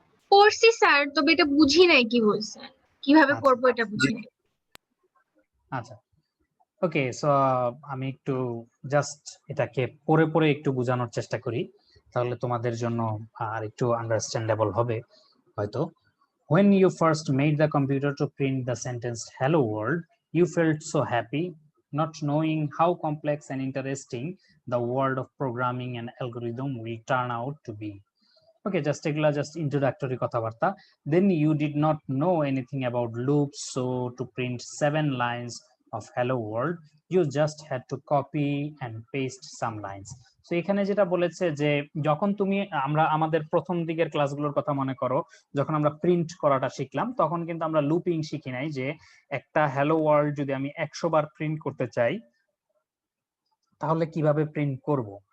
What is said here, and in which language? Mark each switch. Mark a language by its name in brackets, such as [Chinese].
[Bangla] পড়ছি স্যার, তবে এটা বুঝি নাই কি বলছে, কিভাবে করব এটা বুঝি নাই। আচ্ছা, ওকে, সো আমি একটু জাস্ট এটাকে পড়ে পড়ে একটু বোঝানোর চেষ্টা করি, তাহলে তোমাদের জন্য আর একটু আন্ডারস্ট্যান্ডেবল হবে হয়তো। [English] When you first made the computer to print the sentence hello world, you felt so happy not knowing how complex and interesting the world of programming and algorithm will turn out to be. Okay, just [Bangla] এগুলা just introductory কথাবার্তা. [English] Then you did not know anything about loops, so to print 7 lines of hello world you just had to copy and paste some lines. [Bangla] So এখানে যেটা বলেছে যে যখন তুমি আমরা আমাদের প্রথম দিকের ক্লাসগুলোর কথা মনে করো, যখন আমরা প্রিন্ট করাটা শিখলাম তখন কিন্তু আমরা লুপিং শিখি নাই, যে একটা হ্যালো ওয়ার্ল্ড যদি আমি 100 বার প্রিন্ট করতে চাই তাহলে কিভাবে প্রিন্ট করব।